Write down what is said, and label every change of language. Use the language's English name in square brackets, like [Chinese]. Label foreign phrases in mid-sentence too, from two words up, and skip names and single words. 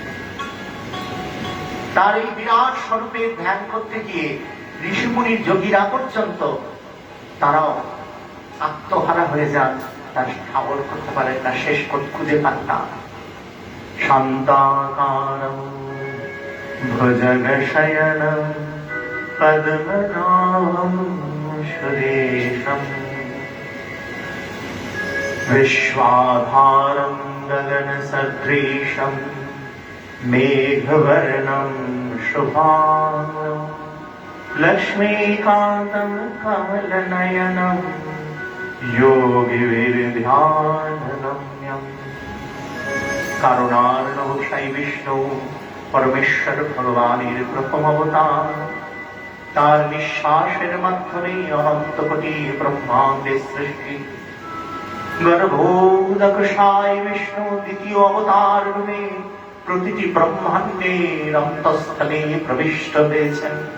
[Bangla] তার এই বিরাট স্বরূপের ধ্যান করতে গিয়ে ঋষিমুনির যোগীরা পর্যন্ত তারাও আত্মহারা হয়ে যান, তার ঠাবর করতে পারেন না, শেষ খুঁজে পান না। [Sanskrit] শান্তাকারম ভুজগশয়নম পদ্মনাভম সুরেশম विश्वाधारं गगनसदृशं मेघवर्णं शुभांगं लक्ष्मीकान्तं कमलनयनं योगिविरध्यानगम्यं। [Bangla] কারণার্ণব সাই বিষ্ণু পরমেশ্বর ভগবানের প্রথম অবতার। তার নিঃশ্বাসের মাধ্যমে অনন্ত কোটি ব্রহ্মাণ্ডের সৃষ্টি। গর্ভোদকশায় বিষ্ণু দ্বিতীয় অবতার রূপে প্রতিটি ব্রহ্মাণ্ডের অন্তঃস্থলে প্রবিষ্ট হয়েছেন।